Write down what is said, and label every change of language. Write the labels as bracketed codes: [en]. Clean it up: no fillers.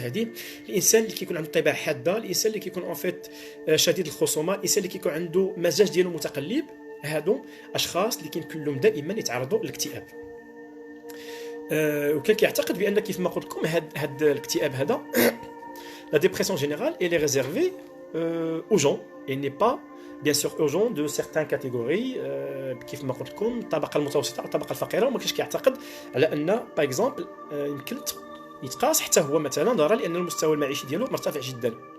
[ar] هذه الانسان اللي كيكون عنده طباع حاده، الانسان اللي كيكون ان فيت شديد الخصومه، الانسان اللي كيكون عنده مزاج ديالو متقلب، هادو اشخاص اللي كيمكن لهم دائما يتعرضوا للاكتئاب. وكان كيعتقد بان كيف ما قلت لكم هاد الاكتئاب هذا [fr] la dépression générale, elle est réservée aux gens. Elle n'est pas, bien sûr, aux gens de certaines catégories. [ar] كيف ما قلت لكم الطبقة المتوسطة أو الطبقة الفقيرة، وما كاينش كيعتقد على أن باغ اكزومبل يمكن يتقاس حتى هو مثلا نظرا لأن المستوى المعيشي ديالو مرتفع جدا.